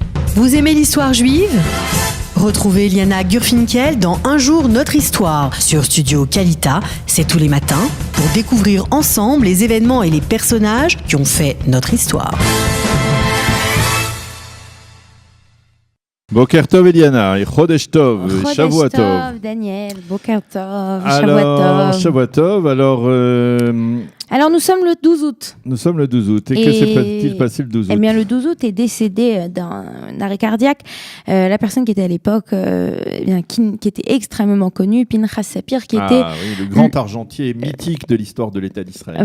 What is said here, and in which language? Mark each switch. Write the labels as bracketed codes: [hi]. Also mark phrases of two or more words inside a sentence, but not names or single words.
[fr] Vous aimez l'histoire juive ? Retrouvez Liana Gurfinkel dans Un jour notre histoire sur Studio Kalita. C'est tous les matins pour découvrir ensemble les événements et les personnages qui ont fait notre histoire. [he] בוקר טוב Eliana, et חודש טוב, שבוע טוב. Daniel, בוקר טוב, שבוע טוב. [fr] Alors, nous sommes le 12 août. Nous sommes le 12 août. Et que s'est-il passé le 12 août ? Eh bien, le 12 août est décédé d'un arrêt cardiaque. La personne qui était à l'époque, qui était extrêmement connue, Pinchas Sapir, qui était... Oui, le grand argentier mythique de l'histoire de l'État d'Israël.